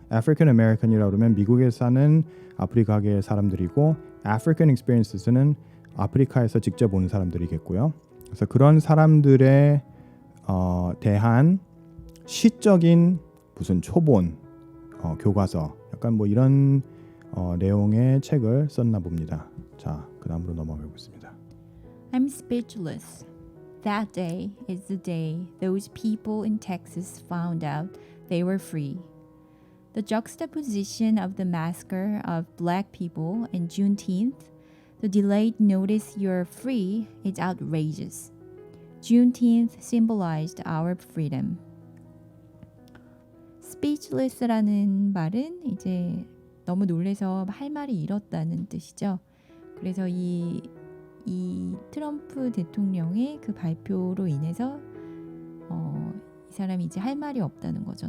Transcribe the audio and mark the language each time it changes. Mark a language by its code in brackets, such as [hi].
[ko] African American이라고 그러면 미국에 사는 아프리카계 사람들이고 African Experiences는 아프리카에서 직접 온 사람들이겠고요. 그래서 그런 사람들에 대한 시적인 무슨 초본 교과서 약간 뭐 이런 내용의 책을 썼나 봅니다. 자, 그다음으로 넘어가 보겠습니다. [en] I'm speechless. That day is the day those people in Texas found out they were free. The juxtaposition of the massacre of black people and Juneteenth, the delayed notice you're free, is outrageous. Juneteenth symbolized our freedom. [ko] speechless라는 말은 이제 너무 놀래서 할 말이 잃었다는 뜻이죠. 그래서 이 트럼프 대통령의 그 발표로 인해서 이 사람이 이제 할 말이 없다는 거죠.